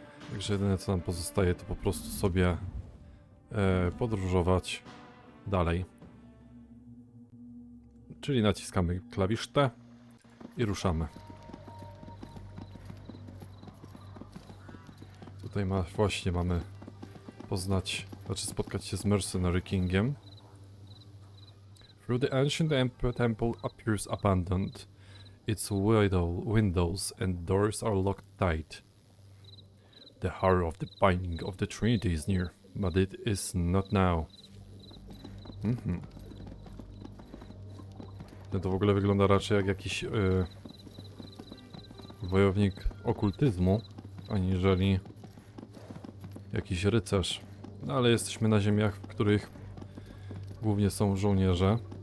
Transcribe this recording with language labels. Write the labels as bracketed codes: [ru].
[pl] Także jedyne co nam pozostaje to po prostu sobie podróżować dalej. Czyli naciskamy klawisz T i ruszamy. Tutaj właśnie mamy poznać, znaczy spotkać się z Mercenary Kingiem. [en] Through the ancient temple appears abandoned. Its windows and doors are locked tight. The hour of the binding of the Trinity is near, but it is not now. [pl] No to w ogóle wygląda raczej jak jakiś wojownik okultyzmu, aniżeli jakiś rycerz. No ale jesteśmy na ziemiach, w których głównie są żołnierze.